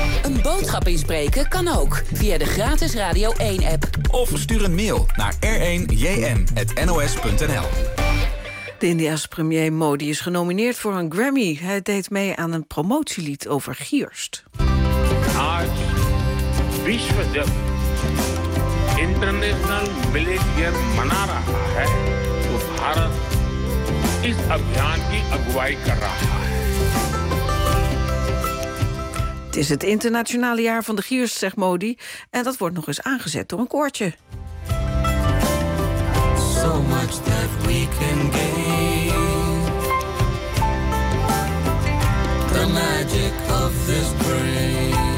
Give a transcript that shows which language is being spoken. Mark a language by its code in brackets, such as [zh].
[nl] Een boodschap inspreken kan ook via de gratis Radio 1-app. Of stuur een mail naar r1jn@nos.nl. De Indiase premier Modi is genomineerd voor een Grammy. Hij deed mee aan een promotielied over Gierst. Arts, Vishwadev. [hi] International military मना रहा है तो भारत इस अभियान की अगुवाई कर रहा है. [nl] Het is het internationale jaar van de Gierst, zegt Modi, en dat wordt nog eens aangezet door een koortje. [en] So much that we can gain. The magic of this brain.